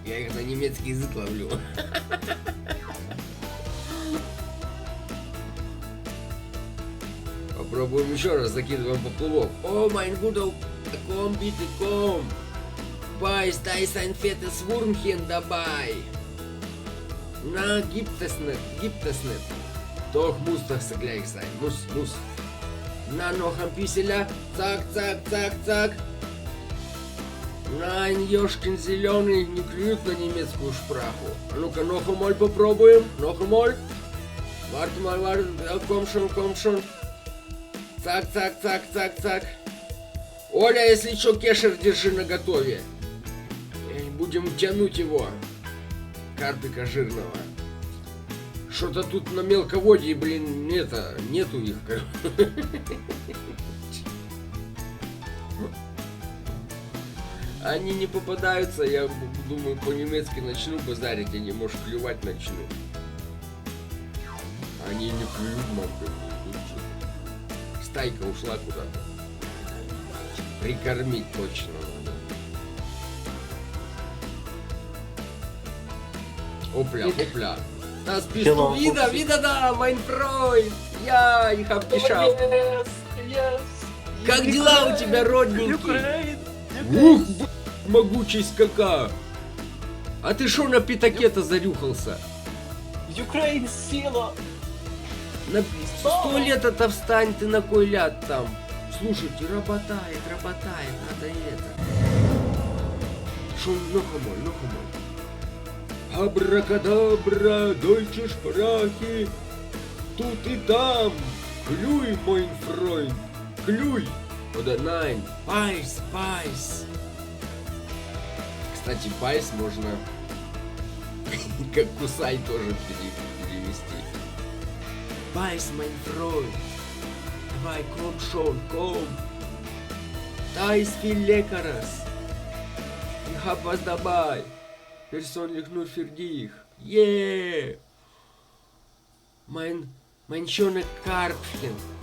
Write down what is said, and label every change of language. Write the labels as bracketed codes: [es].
[ru] Я их на немецкий язык ловлю. Попробуем еще раз, закидываем поплавок. [de] О, mein Guter, komm bitte, komm. Beiß, da ist ein fettes Wurmchen dabei. Na, gibt es nicht, gibt es nicht. Doch muss das gleich sein, muss. Na, noch ein bisschen, zack, zack, zack, zack. [ru] Nein, ёшкин зеленый, не клюет на немецкую шпраху. А ну-ка, [de] noch einmal [ru] попробуем, [de] noch einmal. Warte mal, komm schon. Цак, цак, цак, цак, цак. [ru] Оля, если что, кешер держи наготове. Будем тянуть его. Карпика жирного. Что-то тут на мелководье, блин, нету их. Они не попадаются, я думаю, по-немецки начну базарить, они, может, клювать начнут. Они не клюют, мамка. Стайка ушла куда-то. Прикормить точно надо. Опля. [de] Das bist du wieder da, mein Freund. Ja, ich hab geschafft. [en] Yes. [ru] Как дела у тебя, родненький? Ух, могучесть какая. А ты шо на пятаке-то зарюхался? Украина села. С туалета-то встань, ты на кой ляд там. Слушайте, работает, надо это. Шо, ну-ка мой. Абракадабра, дойче шпрахи, тут и там. Клюй, мой фройнд, клюй. [de] Oder nein, Байс. [ru] Кстати, байс можно как кусай тоже перевести. [de] Байс, mein Freund. [ru] Давай, [de] komm schon, komm. Da ist viel Leckeres. Ich hab was dabei. Persönlich nur für dich. Yeah. Mein schöner Karpfchen.